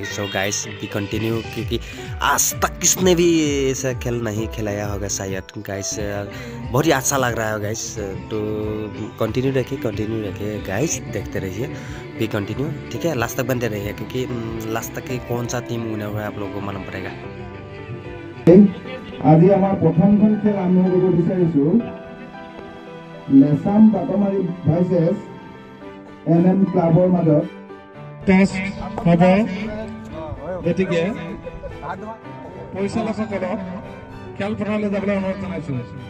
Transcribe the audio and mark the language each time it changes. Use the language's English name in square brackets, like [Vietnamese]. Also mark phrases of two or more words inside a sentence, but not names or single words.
[Hindi] सो गाइस भी कंटिन्यू, क्योंकि आज तक किसने भी ऐसा खेल नहीं खिलाया होगा शायद गाइस। बहुत ही अच्छा लग रहा है गाइस, तो कंटिन्यू रखिए गाइस, देखते रहिए भी कंटिन्यू, ठीक है। लास्ट तक बनते रहिए, क्योंकि लास्ट तक कौन सा टीम विनर हुआ आप लोगों को मालूम पड़ेगा। [Assamese] আজি আমাৰ প্ৰথমখন খেল আৰম্ভ কৰিব বিচাৰিছোঁ। লেছাম বাটমাৰী ভাৰ্চেছ NM ক্লাবৰ মাজত টছ হ'ব, গতিকে পৰিচালকসকলক খেলপথাৰলৈ যাবলৈ অনুৰোধ জনাইছোঁ।